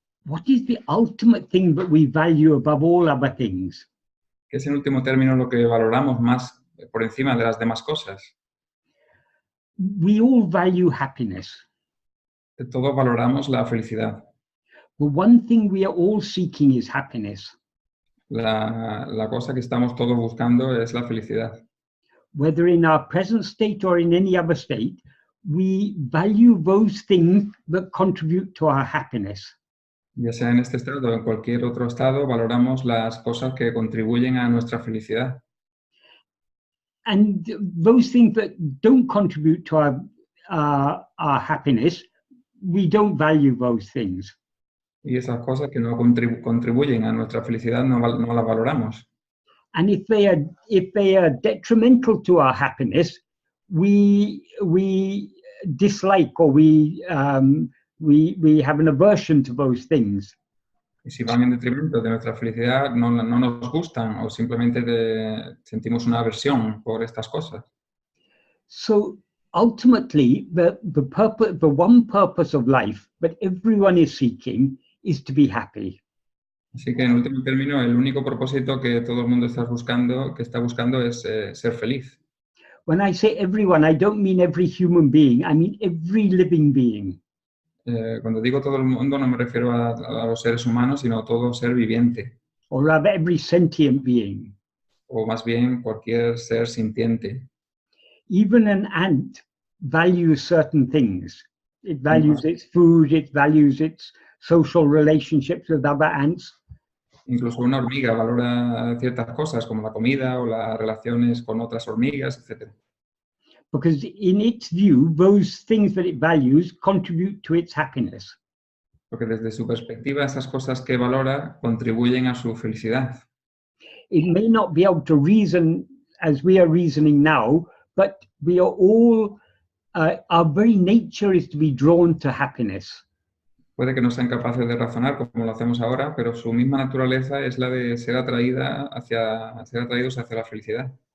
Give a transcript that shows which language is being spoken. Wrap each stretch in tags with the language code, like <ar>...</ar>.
<en>What is the ultimate thing that we value above all other things?</en> <es>¿Qué es en último término lo que valoramos más por encima de las demás cosas?</es> <en>We all value happiness.</en> <es>Todos valoramos la felicidad.</es> <en>The one thing we are all seeking is happiness.</en> <es>La cosa que estamos todos buscando es la felicidad.</es> <en>Whether in our present state or in any other state, we value those things that contribute to our happiness.</en> <es>Ya sea en este estado o en cualquier otro estado, valoramos las cosas que contribuyen a nuestra felicidad.</es> <en>And those things that don't contribute to our happiness, we don't value those things.</en> <es>Y esas cosas que no contribuyen a nuestra felicidad no las valoramos.</es> <en>And if they are detrimental to our happiness, we dislike or we have an aversion to those things.</en> <es>Y si van en detrimento de nuestra felicidad, no nos gustan o simplemente sentimos una aversión por estas cosas.</es> <en>So ultimately, the one purpose of life that everyone is seeking is to be happy.</en> <es>Así que en último término, el único propósito que todo el mundo está buscando es ser feliz.</es> <en>When I say everyone, I don't mean every human being. I mean every living being.</en> <es>Cuando digo todo el mundo no me refiero a los seres humanos, sino a todo ser viviente.</es> <en>Or rather, every sentient being.</en> <es>O más bien cualquier ser sintiente.</es> <en>Even an ant values certain things. It values its food, it values its social relationships with other ants.</en> <es>Incluso una hormiga valora ciertas cosas como la comida o las relaciones con otras hormigas, etc.</es> <en>Because in its view, those things that it values contribute to its happiness.</en> <es>Porque desde su perspectiva, esas cosas que valora contribuyen a su felicidad.</es> <en>It may not be able to reason as we are reasoning now, but we are all, our very nature is to be drawn to happiness.</en> <es>Puede que no sean capaces de razonar como lo hacemos ahora, pero su misma naturaleza es la de ser atraídos hacia la felicidad.</es>